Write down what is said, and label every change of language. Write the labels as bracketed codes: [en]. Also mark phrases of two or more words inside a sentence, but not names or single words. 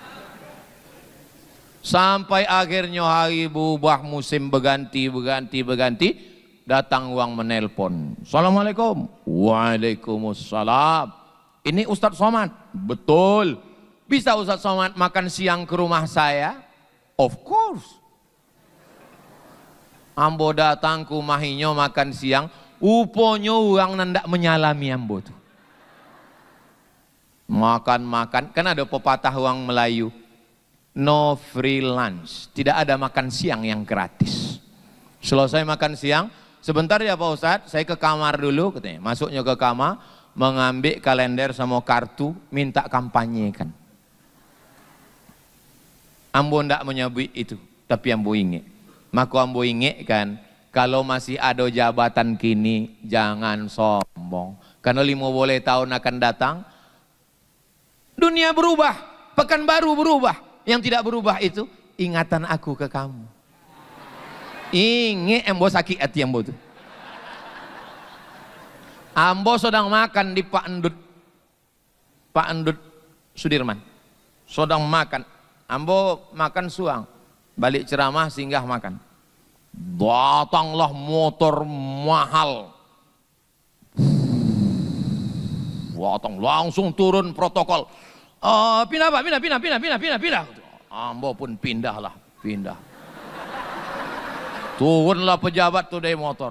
[id] Sampai akhirnya hari berubah, musim berganti, datang uang menelpon. Assalamualaikum. Waalaikumsalam. Ini Ustadz Somad. Betul. Bisa Ustadz Somad makan siang ke rumah saya? [en] Of course. [min] Ambo datang ke rumahnya makan siang, uponya orang nandak menyalami Ambo tuh. [id] Makan-makan, kan ada pepatah orang Melayu. [en] No free lunch, [id] tidak ada makan siang yang gratis. Selesai makan siang, Sebentar ya Pak Ustadz, saya ke kamar dulu katanya. Masuknya ke kamar, mengambil kalender sama kartu, minta kampanyekan. [min] Ambo ndak menyebut itu, tapi ambo ingat. [id] Maka ambo ingat kan, kalau masih ada jabatan kini, jangan sombong. Karena 5 boleh tahun akan datang, dunia berubah, Pekanbaru berubah. Yang tidak berubah itu, ingatan aku ke kamu. [min] Ingat ambo sakit hati ambo tuh. [id] Ambo sedang makan di Pak Endut Sudirman. Sedang makan. Ambo makan suang. Balik ceramah singgah makan. Datanglah motor mahal. Datang langsung turun protokol. Pindah Pak, pindah. Ambo pun pindahlah, pindah. Turunlah pejabat tuh dari motor.